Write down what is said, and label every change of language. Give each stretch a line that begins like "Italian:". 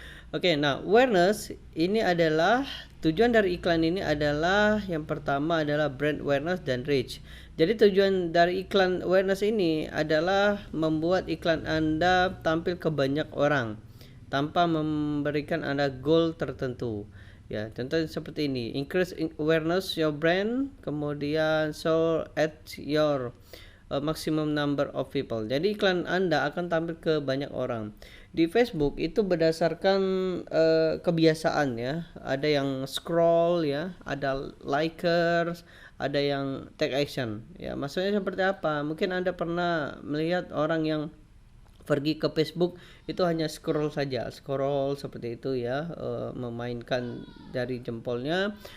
Indonesian: Oke, nah awareness ini adalah tujuan dari iklan ini adalah yang pertama adalah brand awareness dan reach. Jadi tujuan dari iklan awareness ini adalah membuat iklan Anda tampil ke banyak orang tanpa memberikan Anda goal tertentu. Ya, contohnya seperti ini.
English: Increase awareness your brand,
Indonesian: kemudian
English: show at your maximum number of people.
Indonesian: Jadi iklan Anda akan tampil ke banyak orang. Di Facebook itu berdasarkan kebiasaan ya. Ada yang scroll ya, ada likers, ada yang take action. Ya, maksudnya seperti apa? Mungkin Anda pernah melihat orang yang pergi ke Facebook itu hanya scroll saja, scroll seperti itu ya, memainkan dari jempolnya.